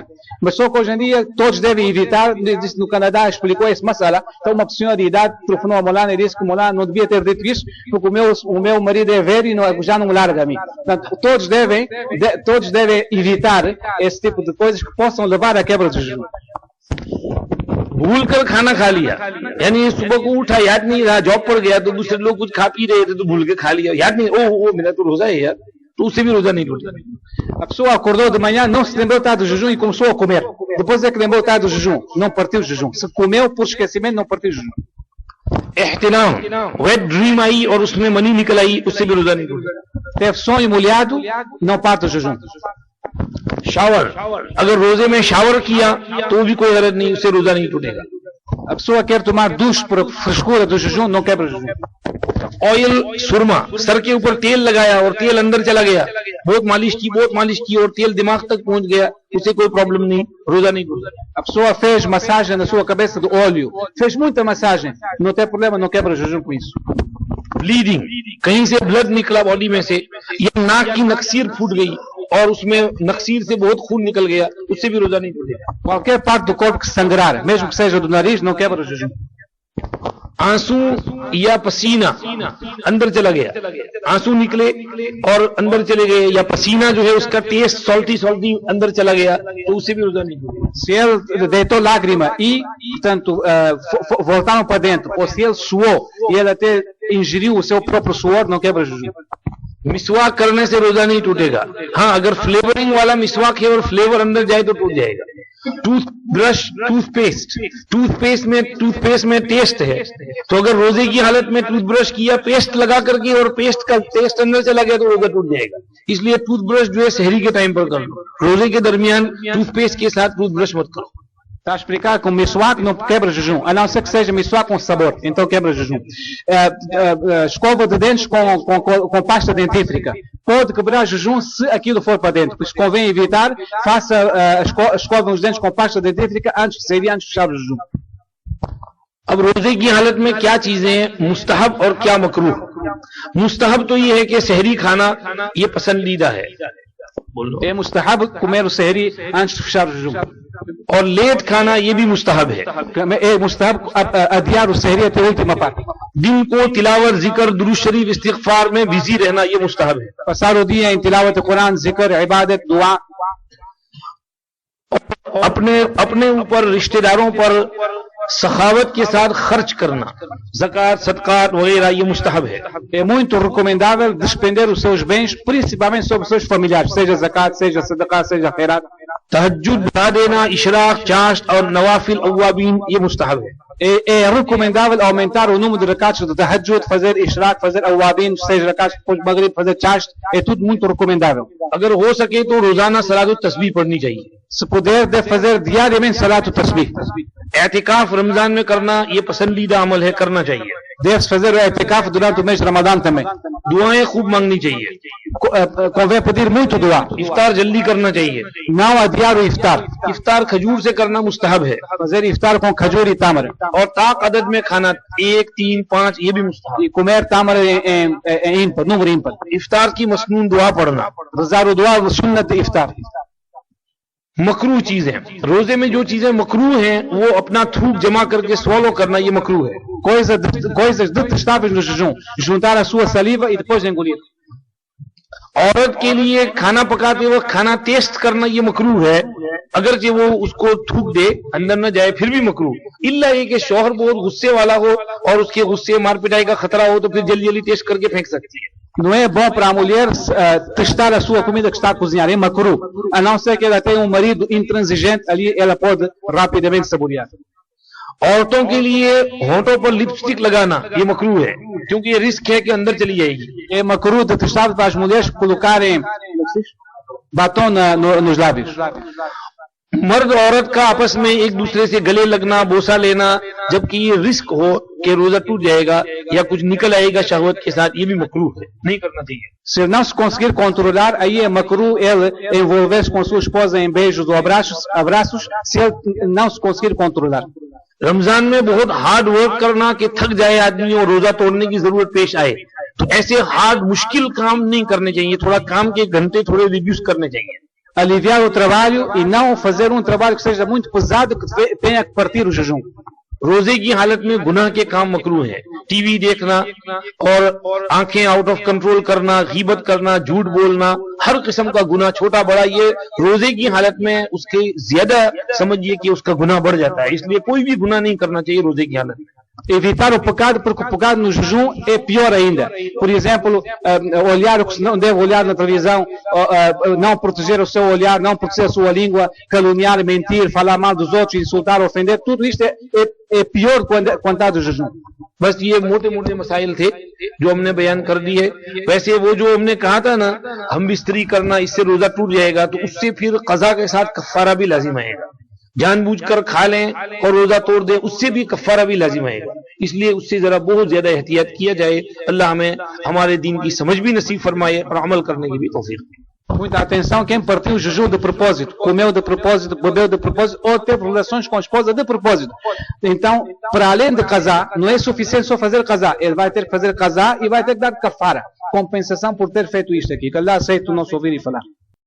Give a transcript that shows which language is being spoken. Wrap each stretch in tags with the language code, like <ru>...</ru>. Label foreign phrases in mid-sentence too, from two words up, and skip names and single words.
<pt>Mas só que hoje em dia todos devem evitar. Disse no Canadá, explicou esse masala. Então uma senhora de idade telefonou a Molana e disse que o Molana não devia ter dito isso porque o meu marido é velho e já não larga a mim. Portanto, todos devem evitar esse tipo de coisas que possam levar à quebra do jejum.</pt> <ur>بھول کر کھانا کھا لیا, یعنی صبح کو اٹھا یاد نہیں رہا, جاب پر گیا تو دوسرے لوگ کچھ کھا پی رہے تھے تو بھول کے کھا لیا, یاد نہیں, او میرا تو روزہ ہے یار, تو اس سے بھی روزہ نہیں ٹوٹتا.</ur> <pt>A pessoa acordou de manhã, não se lembrou de estar do jejum e começou a comer. Depois é que lembrou de estar do jejum, não partiu o jejum. Se comeu por esquecimento, não partiu o jejum.</pt> <ur>احتلام,</ur> <en>wet dream</en> <ur>آئی اور اس میں منی نکل آئی, اس سے بھی روزہ نہیں ٹوٹتا.</ur> <pt>Teve sonho molhado, não parte o jejum.</pt> <ur>شاور, اگر روزے میں شاور کیا تو بھی کوئی غرض نہیں, اس سے روزہ نہیں ٹوٹے گا.</ur> <pt>A pessoa quer tomar duche por frescura do jejum, não quebra o jejum.</pt> <ur>آئل سرما, سر کے اوپر تیل لگایا اور تیل اندر چلا گیا, بہت مالش کی اور تیل دماغ تک پہنچ گیا, اسے کوئی پرابلم نہیں, روزہ نہیں ٹوٹتا.</ur> <pt>A pessoa fez massagem na sua cabeça de óleo, fez muita massagem, não tem problema, não quebra o jejum com isso.</pt> <ur>بلیڈنگ, کہیں سے بلڈ نکلا باڈی میں سے, یا ناک کی نکسیر پھوٹ گئی اور اس میں نکسیر سے بہت خون نکل گیا, اس سے بھی روزہ نہیں ٹوٹے گا.</ur> <pt>Qualquer parte do corpo que sangrar, mesmo que seja do nariz, não quebra o jejum.</pt> <ur>آنسو یا پسینہ اندر چلا گیا, آنسو نکلے اور اندر چلے گئے, یا پسینہ جو ہے اس کا</ur> <en>taste salty</en> <ur>اندر چلا گیا, تو اسے بھی روزہ نہیں ٹوٹے گا.</ur> <pt>Se ele deitou lágrima e, portanto, voltaram para dentro, ou se ele suou e ele até ingeriu o seu próprio suor, não quebra o jejum.</pt> <ur>مسواک کرنے سے روزہ نہیں ٹوٹے گا. ہاں اگر فلیورنگ والا مسواک ہے اور فلیور اندر جائے تو ٹوٹ جائے گا.</ur> <en>tooth brush, tooth paste</en> <ur>میں ٹیسٹ ہے, تو اگر روزے کی حالت میں</ur> <en>tooth brush</en> <ur>کیا پیسٹ لگا کر کے اور پیسٹ کا ٹیسٹ اندر چلا گیا تو روزہ ٹوٹ جائے گا. اس لیے</ur> <en>tooth brush</en> <ur>جو ہے سحری کے ٹائم پر کر لو, روزے کے درمیان</ur> <en>tooth paste</en> <ur>کے ساتھ</ur> <en>tooth brush</en> <ur>مت کرو.</ur> <pt>Está a explicar que o miswak não quebra jejum, a não ser que seja miswak com sabor, então quebra jejum. Escova de dentes com pasta dentífrica pode quebrar jejum se aquilo for para dentro. Por isso convém evitar, faça escova os dentes com pasta dentífrica antes de sair, antes de fechar o jejum.</pt> <ur>اب روزے کی حالت میں کیا چیزیں ہیں مستحب اور کیا مکروہ؟ مستحب تو یہ ہے کہ سحری کھانا یہ پسندیدہ ہے.</ur> <pt>É mustahab comer o sehri antes de fechar o jejum.</pt> <ur>اور لیٹ کھانا یہ بھی مستحب ہے.</ur> <pt>مستحب adiar o sehriya e ultima parte.</pt> <ur>دن کو تلاوت ذکر درود شریف استغفار میں بزی رہنا یہ مستحب ہے.</ur> <pt>Passar o dia em tilawat al-Quran, zikr, ibadat, dua.</pt> <ur>اپنے اوپر رشتہ داروں پر سخاوت کے ساتھ خرچ کرنا زکات صدقات وغیرہ یہ مستحب ہے.</ur> <pt>É muito recomendável despender os seus bens, principalmente sobre os seus familiares, seja zakat, seja sadaqah, seja khairat.</pt> <ur>تہجد بڑھا دینا اشراق چاشت اور نوافل اوابین یہ مستحب ہے.</ur> <pt>É recomendável aumentar o número de rakats de tahajjud, fazer ishraq, fazer awabin, seja rakats depois de maghrib, fazer chast, é tudo muito recomendável.</pt> <ur>اگر ہو سکے تو روزانہ صلاۃ التسبیح پڑھنی چاہیے.</ur> <pt>Se puder, deve fazer diariamente salat tasbih.</pt> <ur>اعتکاف رمضان میں کرنا یہ پسندیدہ عمل ہے, کرنا چاہیے.</ur> <pt>Deve fazer o i'tikaf durante o mês de Ramadão também.</pt> <ur>دعائیں خوب مانگنی چاہیے.</ur> <pt>Convém pedir muito dua.</pt> <ur>افطار جلدی کرنا چاہیے.</ur> <pt>Não adiar o iftar.</pt> <ur>افطار کھجور سے کرنا مستحب ہے.</ur> <pt>Fazer iftar com khajur e tamar.</pt> <ur>اور طاق عدد میں کھانا 1 3 5 یہ بھی مستحب.</ur> <pt>E comer tamar em ímpar, número ímpar.</pt> <ur>افطار کی مسنون دعا پڑھنا</ur> <pt>Rezar o dua de sunnat de iftar.</pt> <ur>مکروہ چیزیں. روزے میں جو چیزیں مکروہ ہیں وہ اپنا تھوک جمع کر کے سوالو کرنا یہ مکروہ ہے.</ur> <pt>Coisas detestáveis no jejum. Juntar a sua saliva e depois engolir.</pt> <ur>عورت کے لیے کھانا پکاتے وقت کھانا ٹیسٹ کرنا یہ مکروہ ہے, اگرچہ وہ اس کو تھوک دے اندر نہ جائے پھر بھی مکروہ. الا یہ کہ شوہر بہت غصے والا ہو اور اس کے غصے مار پٹائی کا خطرہ ہو تو پھر جلدی جلدی ٹیسٹ کر کے پھینک سکتی ہے.</ur> <pt>Não é bom para a mulher testar a sua comida que está a cozinhar, é macru. A não ser que ela tenha um marido intransigente, ali ela pode rapidamente saborear.</pt> <ur>عورتوں کے لیے ہونٹوں پر لپسٹک لگانا یہ مکروہ ہے کیونکہ یہ رسک ہے کہ اندر چلی جائے گی.</ur> <pt>É macru detestável para as mulheres colocarem batom nos lábios.</pt> <ur>مرد اور عورت کا آپس میں ایک دوسرے سے گلے لگنا بوسہ لینا جبکہ یہ رسک ہو کہ روزہ ٹوٹ جائے گا یا کچھ نکل آئے گا شہوت کے ساتھ, یہ بھی مکروہ ہے, نہیں کرنا چاہیے.</ur> <pt>Se não se conseguir controlar, aí é macru ele envolver-se com sua esposa em beijos ou abraços, se ele não se conseguir controlar.</pt> <ur>رمضان میں بہت</ur> <en>hard work</en> <ur>کرنا کہ تھک جائے آدمی اور روزہ توڑنے کی ضرورت پیش آئے تو ایسے ہارڈ مشکل کام نہیں کرنے چاہیے. تھوڑا کام کے گھنٹے تھوڑے ریڈیوس کرنے چاہیے.</ur> <pt>Aliviar o trabalho e não fazer um trabalho que seja muito pesado, que tenha que partir o jejum.</pt> <ur>روزے کی حالت میں گناہ کے کام مکروہ ہیں.</ur> <en>TV</en> <ur>دیکھنا اور آنکھیں</ur> <en>out of control</en> <ur>کرنا, غیبت کرنا, جھوٹ بولنا, ہر قسم کا گناہ چھوٹا بڑا یہ روزے کی حالت میں اس کے زیادہ سمجھیے کہ اس کا گناہ بڑھ جاتا ہے. اس لیے کوئی بھی گناہ نہیں کرنا چاہیے روزے کی حالت میں.</ur> <pt>Evitar o pecado, porque o pecado no jejum é pior ainda. Por exemplo, olhar o que não deve olhar na televisão, não proteger o seu olhar, não proteger a sua língua, caluniar, mentir, falar mal dos outros, insultar, ofender, tudo isto é pior quando está do jejum.</pt> <ur>بس یہ موٹے موٹے مسائل تھے جو ہم نے بیان کر دیے. ویسے وہ جو ہم نے کہا تھا نا ہم بستری کرنا اس سے روزہ ٹوٹ جائے گا تو اس سے پھر قضا کے ساتھ کفارہ بھی لازم آئے گا. جان بوجھ کر کھا لیں اور روزہ توڑ دیں اس سے بھی کفارہ بھی لازم آئے گا. اس لیے اس سے ذرا بہت زیادہ احتیاط کیا جائے. اللہ ہمیں ہمارے دین کی سمجھ بھی نصیب فرمائے اور عمل کرنے کی بھی توفیق دے.</ur> <pt>Muita atenção, quem partiu o jejum de propósito, comeu de propósito, bebeu de propósito ou teve relações com a esposa de propósito. Então, para além de casar, não é suficiente só fazer casar. Ele vai ter que fazer casar e vai ter que dar kafara, compensação por ter feito isto aqui. Que Allah aceite o nosso ouvir e falar.</pt>